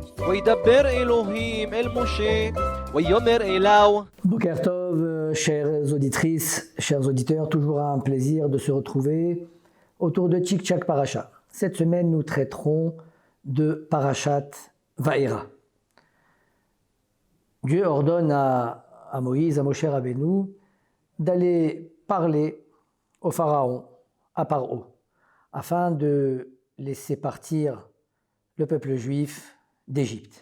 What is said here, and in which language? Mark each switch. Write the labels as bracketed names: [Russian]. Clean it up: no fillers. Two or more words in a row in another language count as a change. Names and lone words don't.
[Hebrew] וידבר אלוהים אל משה, ויאמר אליו. בוקר טוב, [French] chères auditrices, chers auditeurs, toujours un plaisir de se retrouver autour de Tchik Tchak Parasha. Cette semaine, nous traiterons de Parashat Vaera. Dieu ordonne à Moïse, à Moshe Rabbeinu, d'aller parler au Pharaon, à Paro, afin de laisser partir le peuple juif d'Égypte.